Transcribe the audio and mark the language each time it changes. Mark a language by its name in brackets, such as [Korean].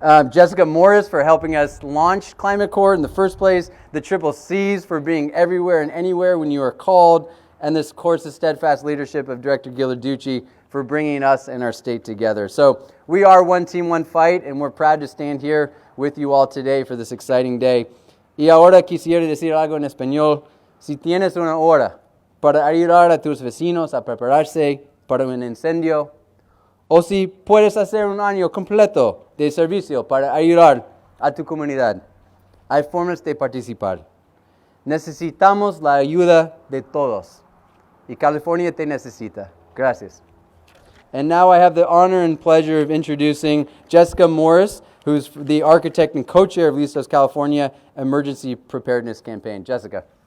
[English] Jessica Morris for helping us launch Climate Corps in the first place. The Triple C's for being everywhere and anywhere when you are called. And this, of course, the steadfast leadership of Director Ghilarducci for bringing us and our state together. So we are one team, one fight, and we're proud to stand here with you all today for this exciting day. [Spanish] Y ahora quisiera decir algo en español. Si tienes una hora para ayudar a tus vecinos a prepararse para un incendio, o si puedes hacer un año completo de servicio para ayudar a tu comunidad. Hay formas de participar. Necesitamos la ayuda de todos. Y California te necesita. Gracias. [English] And now I have the honor and pleasure of introducing Jessica Morris, who's the architect and co-chair of Listos California Emergency Preparedness Campaign. Jessica.